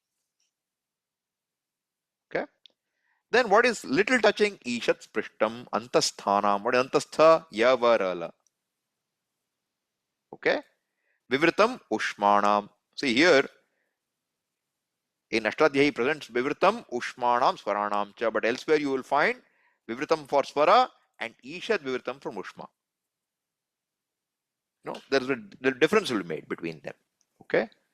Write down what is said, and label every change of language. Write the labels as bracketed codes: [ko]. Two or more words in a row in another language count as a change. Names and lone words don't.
[en] Okay? Then what is little touching? [sa] ईषत् स्पृष्टम्, अन्तःस्थानाम्. [en] What is antastha? Yavarala. Okay? [sa] विवृतम् ऊष्मणाम्. [en] See here, in Ashtadhyayi he presents [sa] विवृतम् ऊष्मणाम् स्वराणाम् च, [en] but elsewhere you will find Vivritam for Swara and [sa] ईषद् विवृतम् [en] from Ushma. No, the difference will be made between them. Okay.